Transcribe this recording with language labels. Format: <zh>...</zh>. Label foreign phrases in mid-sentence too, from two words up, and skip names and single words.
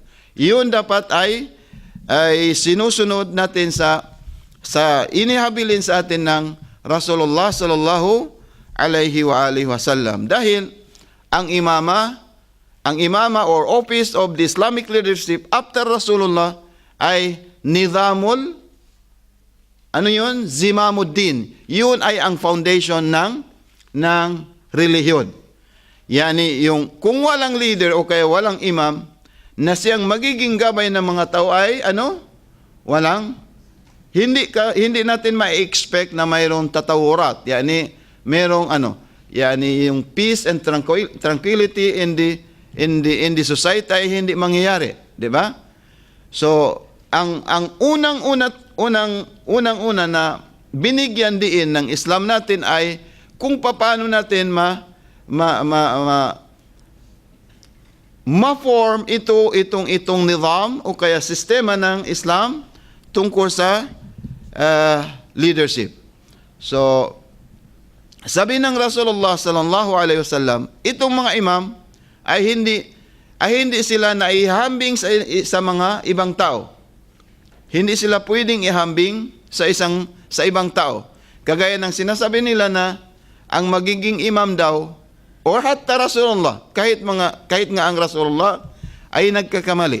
<tl>Iyon dapat ay sinusunod natin sa inihabilin sa atin ng Rasulullah</tl> <ar>صلى الله عليه وآله وسلم.</ar> <tl>Dahil ang imama, ang imama or</tl> <en>office of the Islamic leadership</en> <tl>after Rasulullah ay nizamul, ano yun? Zimamuddin. Yun ay ang foundation ng relihiyon. Yani yung kung walang leader o kaya walang imam na siyang magiging gabay ng mga tao ay ano? Hindi natin ma-expect na mayroong tatawurat. Yani merong yani yung</tl> <en>peace and tranquility in the society</en> <tl>ay hindi mangyayari, di ba? So ang unang-una na binigyan diin ng Islam natin ay kung paano natin ma-form itong nizam o kaya sistema ng Islam tungkol sa leadership. So sabi ng Rasulullah</tl> <ar>صلى الله عليه وسلم,</ar> <tl>itong mga imam ay hindi sila naihambing sa mga ibang tao. Hindi sila pwedeng ihambing sa ibang tao. Kagaya ng sinasabi nila na ang magiging imam daw or hatta Rasulullah, kahit nga ang Rasulullah ay nagkakamali.</tl>